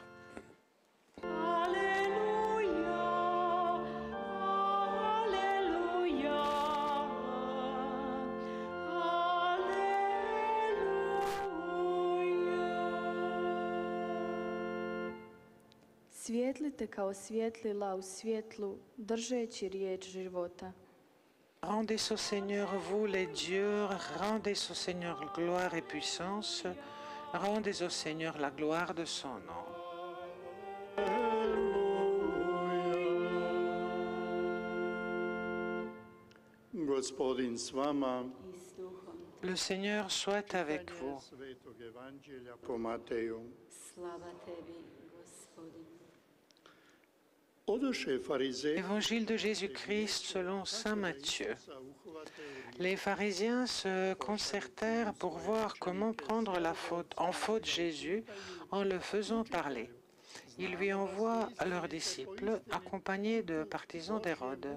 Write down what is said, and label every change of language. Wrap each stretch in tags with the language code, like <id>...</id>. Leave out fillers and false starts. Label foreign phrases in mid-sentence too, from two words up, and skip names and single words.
<fr>Alléluia, Alléluia, Alléluia.</fr> <hr>Svijetlite kao svjetlila u svjetlu, držeći riječ života.</hr> <fr>Rendez au Seigneur, vous les dieux, rendez au Seigneur gloire et puissance, rendez au Seigneur la gloire de son nom.</fr> <hr>Gospodin s vama.</hr> <fr>Le Seigneur soit avec vous.</fr> <hr>Svetog Evanđelja po Mateju. Slava tebi, Gospodine. Odoše farizej.</hr> <fr>Évangile de Jésus-Christ selon saint Matthieu. Les pharisiens se concertèrent pour voir comment prendre en faute Jésus en le faisant parler. Ils lui envoient leurs disciples accompagnés de partisans d'Hérode.</fr>